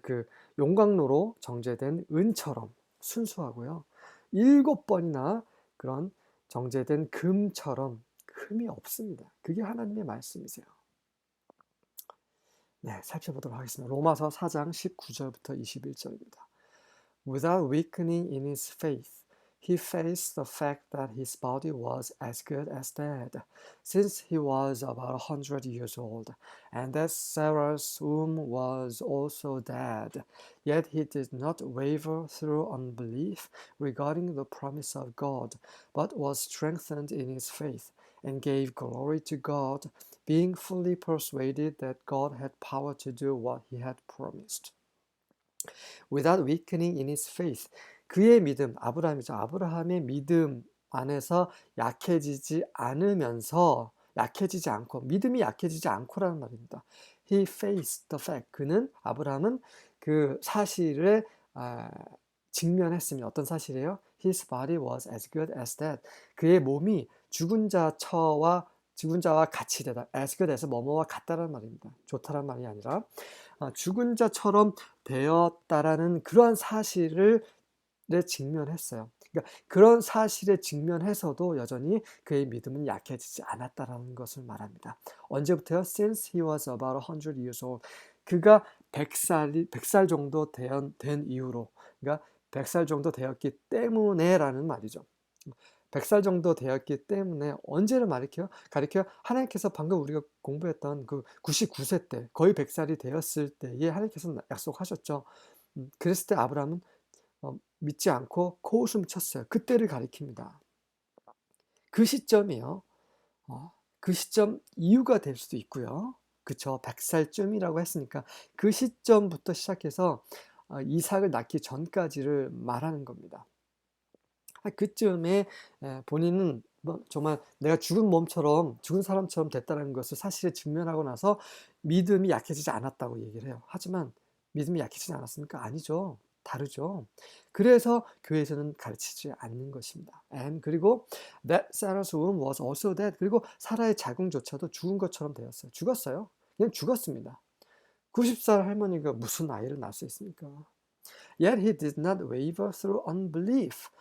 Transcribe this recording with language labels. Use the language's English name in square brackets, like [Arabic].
[Korean] 그 용광로로 정제된 은처럼 순수하고요. 7번이나 그런 정제된 금처럼 흠이 없습니다. 그게 하나님의 말씀이세요. 네, 살펴보도록 하겠습니다. 로마서 4장 19절부터 21절입니다. [English] Without weakening in his faith, he faced the fact that his body was as good as dead, since he was about 100 years old, and that Sarah's womb was also dead. Yet he did not waver through unbelief regarding the promise of God, but was strengthened in his faith, and gave glory to God, being fully persuaded that God had power to do what he had promised. Without weakening in his faith. [Korean] 그의 믿음, 아브라함이죠. 아브라함의 믿음 안에서 약해지지 않으면서, 약해지지 않고, 믿음이 약해지지 않고라는 말입니다. [English] He faced the fact. [Korean] 아브라함은 그 사실에 직면했습니다. 어떤 사실이에요? [English] His body was as good as dead. [Korean] 그의 몸이 죽은 자와 같이 되다. [English] as good as [Korean] 뭐뭐와 같다라는 말입니다. 좋다라는 말이 아니라 죽은 자처럼 되었다라는 그러한 사실에 직면했어요. 그러니까 그런 사실에 직면해서도 여전히 그의 믿음은 약해지지 않았다라는 것을 말합니다. 언제부터요? [English] Since he was about 100 years old. [Korean] 그가 100살 정도 된 이후로, 그러니까 100살 정도 되었기 때문에라는 말이죠. 100살 정도 되었기 때문에 언제를 가리켜요? 하나님께서 방금 우리가 공부했던 그 99세 때, 거의 100살이 되었을 때에 하나님께서 약속하셨죠. 그랬을 때 아브라함은 믿지 않고 코웃음 쳤어요. 그때를 가리킵니다. 그 시점이요. 그 시점 이유가 될 수도 있고요. 그쵸? 100살쯤이라고 했으니까 그 시점부터 시작해서 이삭을 낳기 전까지를 말하는 겁니다. 그쯤에 본인은 정말 내가 죽은 사람처럼 됐다는 것을 사실에 직면하고 나서 믿음이 약해지지 않았다고 얘기를 해요. 하지만 믿음이 약해지지 않았습니까? 아니죠. 다르죠. 그래서 교회에서는 가르치지 않는 것입니다. 그리고 [English] that Sarah's womb was also dead. [Korean] 그리고 사라의 자궁조차도 죽은 것처럼 되었어요. 죽었어요. 그냥 죽었습니다. 90살 할머니가 무슨 아이를 낳을 수 있습니까? [English] Yet he did not waver through unbelief.